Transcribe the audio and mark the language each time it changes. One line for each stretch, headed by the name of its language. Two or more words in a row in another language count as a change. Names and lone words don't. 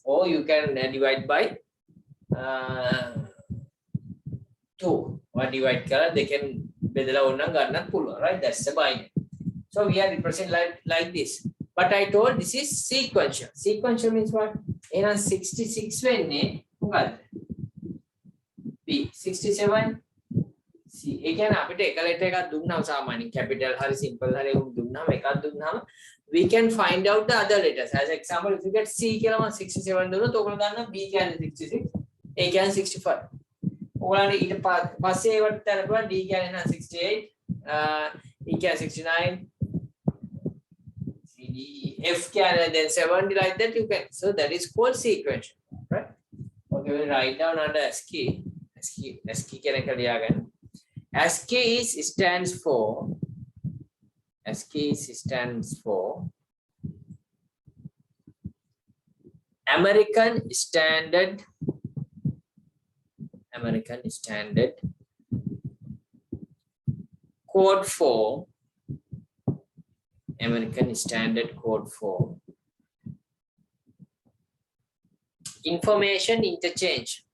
English: Or you can divide by 2. Or divide color, they can right? That's the binary. So we are representing like this. But I told this is sequential. Sequential means what? In 66 when B 67, C
Sinhala: ඒ කියන්නේ අපිට එක letter එකක් දුන්නාම සාමාන්‍යයෙන් capital හරි simple හරි උන් දුන්නාම එකක් දුන්නාම
English: we can find out the other letters. As example, if you get
Sinhala: C කියලා මම 67 දුන්නොත් ඔයගොල්ලෝ දන්නවා B කියන්නේ 66 A කියන්නේ 65. ඔයගොල්ලන්ට ඊට පස්සේ ඒවට තරපුවා D කියන්නේ නම් 68 E කියන්නේ 69 C D F කියන්නේ then 70
English: like that you can. So that is called sequential, right? Okay, we'll write down under ASCII.
Sinhala: ASCII කියන එක ලියාගන්න.
English: ASCII stands for American Standard Code for information interchange.